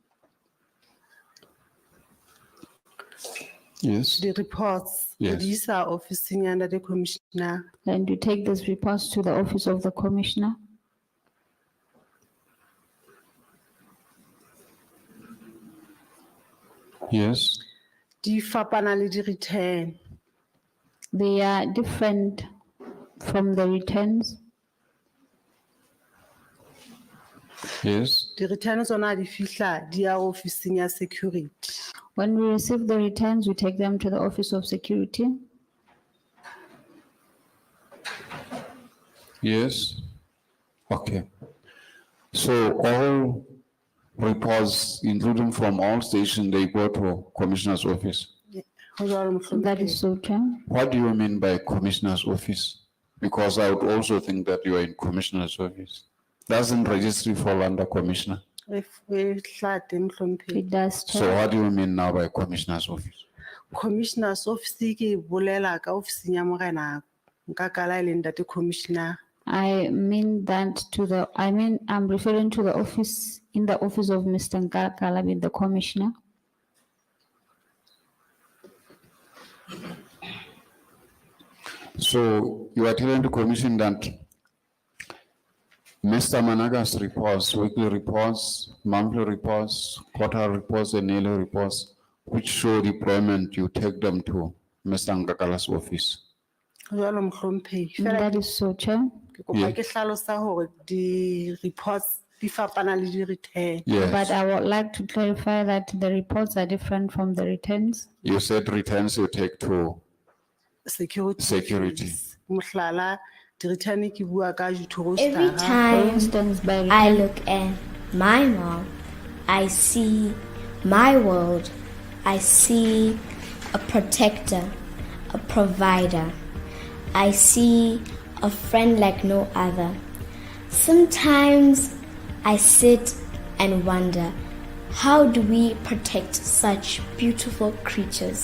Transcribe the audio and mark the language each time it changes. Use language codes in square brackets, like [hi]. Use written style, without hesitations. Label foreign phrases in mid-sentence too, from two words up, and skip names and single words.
[en] Yes. The reports. Yes. These are officing under the commissioner. And you take these reports to the office of the commissioner. Yes. [st] di fapana le di-return. [en] They are different from the returns. Yes. [st] Di-return tsona ha di fihla di ya ofising ya security. [en] When we receive the returns, we take them to the Office of Security. Yes. Okay. So all reports, including from all stations, they go to Commissioner's office. [st] Ho jwalo, Mohlomphehi. [en] That is so true. What do you mean by Commissioner's office? Because I would also think that you are in Commissioner's office. Doesn't registry fall under Commissioner? [st] E hla teng, Mohlomphehi. [en] It does So check. what do you mean now by Commissioner's office? Commissioner's office [st] ke e bolela ka ofising ya morena nka kala e leng ntate commissioner. [en] I mean that I'm referring to the office, in the office of Mr. Nkakala with the commissioner. So you are telling the commission that Mr. Managa's reports, weekly reports, monthly reports, quarterly reports, and yearly reports, which show deployment, you take them to Mr. Nkakala's office. [st] Ho jwalo, Mohlomphehi. Feela [en] That is so true. [st] ke kopa ke hlalosa hore di-reports di fapana le di-return. [en] Yes. But I would like to clarify that the reports are different from the returns. You said returns you take to Security. Security. fees. [st] Mohlala, di-return ke bua ka ditho [en] Every [st] roster-a. [en] For time instance, by I return, look at my mom, I see my world. I see a protector, a provider. I see a friend like no other. Sometimes I sit and wonder, how do we protect such beautiful creatures?